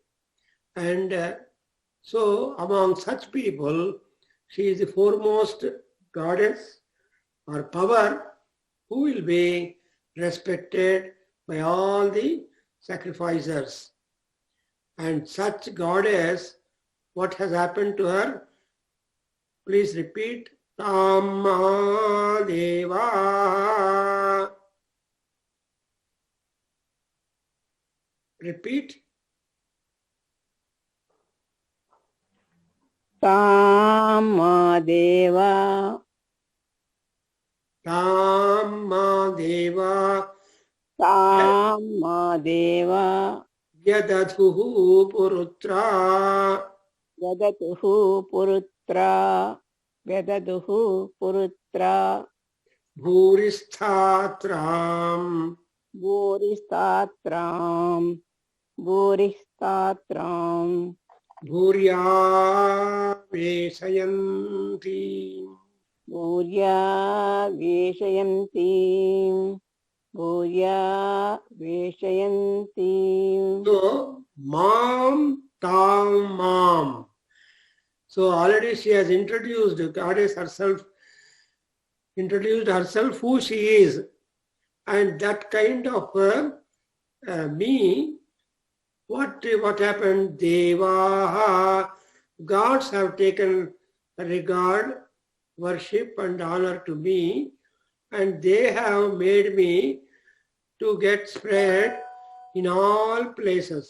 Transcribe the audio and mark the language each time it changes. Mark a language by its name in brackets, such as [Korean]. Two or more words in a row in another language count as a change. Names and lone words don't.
[English] And so among such people, she is the foremost goddess or power who will be respected by all the sacrificers. And such goddess, what has happened to her? Please repeat. [Sanskrit] तां मा देवा. [English] Repeat. [Sanskrit] तां मा देवा. तां मा देवा. तां मा देवा. व्यदधुः पुरुत्रा. व्यदधुः पुरुत्रा. व्यदधुः पुरुत्रा. Bhuristatram. Bhuristatram. Bhuristatram. भूर्या वेशयन्ती. भूर्या वेशयन्ती. भूर्या वेशयन्ती. So, मां तां मां. [English] So already she has introduced the goddess herself, who she is. And that kind of me, what happened? Devaha, gods have taken regard, worship and honor to me, and they have made me to get spread in all places.